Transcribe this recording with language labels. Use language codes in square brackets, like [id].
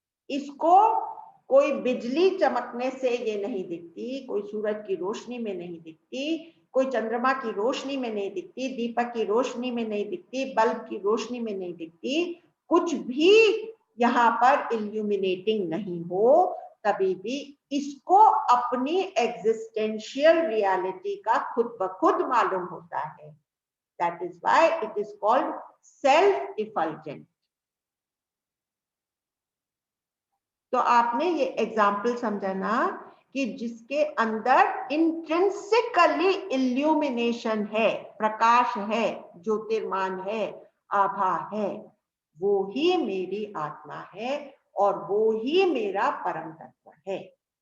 [hi] इसको कोई बिजली चमकने से ये नहीं दिखती, कोई सूरज की रोशनी में नहीं दिखती, कोई चंद्रमा की रोशनी में नहीं दिखती, दीपक की रोशनी में नहीं दिखती, बल्ब की रोशनी में नहीं दिखती। कुछ भी यहाँ पर इल्यूमिनेटिंग नहीं हो, तभी भी इसको अपनी एग्जिस्टेंशियल रियलिटी का खुद ब खुद मालूम होता है। [en] That is why it is called self-effulgent. [hi] तो आपने ये एग्जाम्पल समझा ना कि जिसके अंदर इंट्रिंसिकली इल्यूमिनेशन है, प्रकाश है, ज्योतिर्मान है, आभा है, वो ही मेरी आत्मा है और वो ही मेरा परम तत्व है।